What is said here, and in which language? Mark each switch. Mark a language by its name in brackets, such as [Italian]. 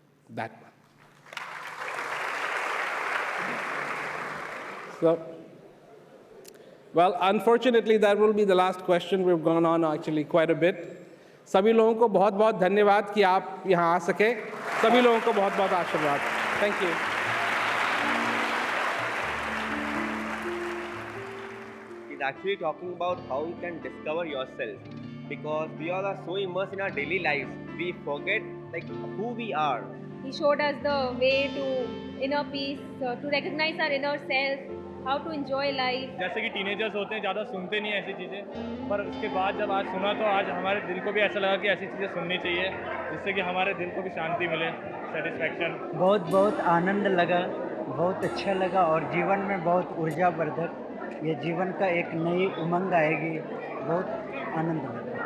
[English] That one. So, well, unfortunately, that will be the last question. We've gone on actually quite a bit. [Hindi] सभी लोगों को बहुत बहुत धन्यवाद कि आप यहाँ आ सके. सभी लोगों को बहुत बहुत आशीर्वाद. [English] Thank you. It's actually talking about how you can discover yourself, because we all are so immersed in our daily lives, we forget who we are. He showed us the way to inner peace, to recognize our inner self, how to enjoy life. [Hindi] जैसे कि teenagers होते हैं, ज़्यादा सुनते नहीं ऐसी चीज़ें, पर उसके बाद जब आज सुना तो आज हमारे दिल को भी ऐसा लगा कि ऐसी चीज़ें सुननी चाहिए, जिससे कि हमारे दिल को भी शांति मिले, सेटिस्फैक्शन. बहुत बहुत आनंद लगा, बहुत अच्छा लगा और जीवन में बहुत ऊर्जावर्धक, ये जीवन का एक नई उमंग आएगी, बहुत आनंद लगा.